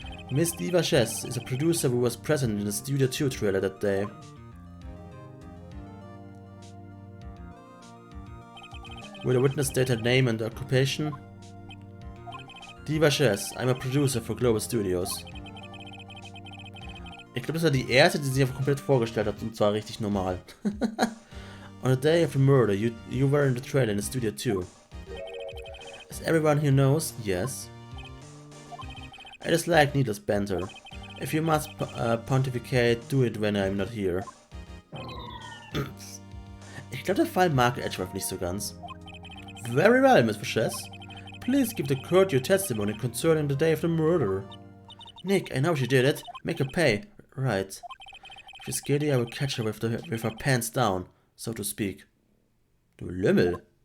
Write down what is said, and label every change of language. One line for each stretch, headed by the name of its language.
English: Miss Diva Chess is a producer who was present in the Studio 2 trailer that day. Will the witness state her name and occupation? Diva Chess, I'm a producer for Global Studios.
German: Ich glaube, das war die erste, die sich einfach komplett vorgestellt hat, und zwar richtig normal.
English: On the day of the murder, you were in the trailer in the Studio 2. As everyone here knows, yes. I dislike needless banter. If you must pontificate, do it when I'm not here.
German: Ich glaube, der Fall mag Edgeworth nicht so ganz.
English: Very well, Miss Chess. Please give the court your testimony concerning the day of the murder. Nick, I know she did it. Make her pay. Right. If she's guilty, I will catch her with her pants down, so to speak.
German: Du Lümmel.